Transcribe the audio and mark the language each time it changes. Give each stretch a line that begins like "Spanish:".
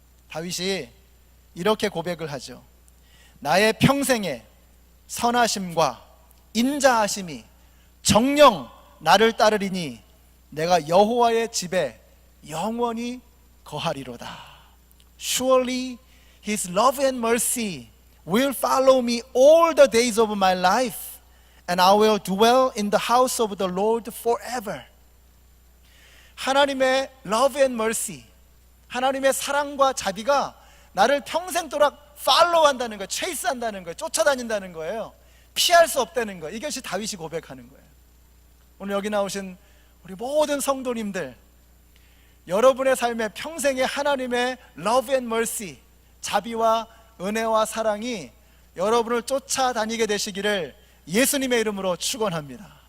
Korean: 다윗이 이렇게 고백을 하죠. 나의 평생에 선하심과 인자하심이 정녕 나를 따르리니 내가 여호와의 집에 영원히 거하리로다.
English: Surely His love and mercy will follow me all the days of my life, and I will dwell in the house of the Lord forever.
Korean: 하나님의
English: love and mercy,
Korean: 하나님의 사랑과 자비가 나를 평생도록 팔로우 한다는 거예요. 체이스 한다는 거예요. 쫓아다닌다는 거예요. 피할 수 없다는 거예요. 이것이 다윗이 고백하는 거예요. 오늘 여기 나오신 우리 모든 성도님들, 여러분의 삶에 평생의 하나님의
English: love and mercy,
Korean: 자비와 은혜와 사랑이 여러분을 쫓아다니게 되시기를 예수님의 이름으로 축원합니다.